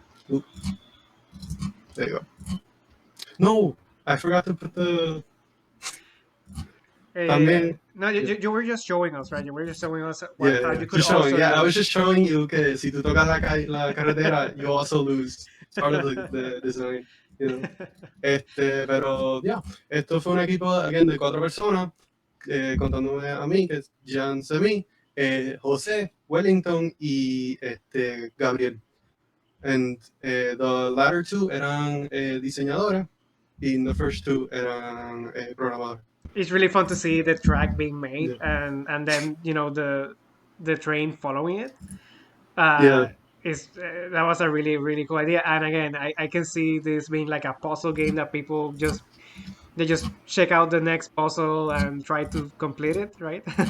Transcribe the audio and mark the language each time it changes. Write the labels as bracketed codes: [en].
[en] Oop. There you go. No, I forgot to put the. También. No, you were just showing us, right? You were just showing us how Yeah, you could just showing. also. Yeah, I was just showing you [es] que si tú tocas la carretera, [en] you also lose. It's part of the design, you know. [es] Pero yeah, esto fue un equipo again de 4 personas, contándome a mí, que es Jan Semi, José, Wellington y Gabriel. [en] And the latter 2 [es] eran diseñadores, y [en] the first 2 [es] eran programadores. [en] It's really fun to see the track being made, Yeah. and then the train following it. Yeah. That was a really really cool idea. And again, I can see this being like a puzzle game that people just check out the next puzzle and try to complete it, right?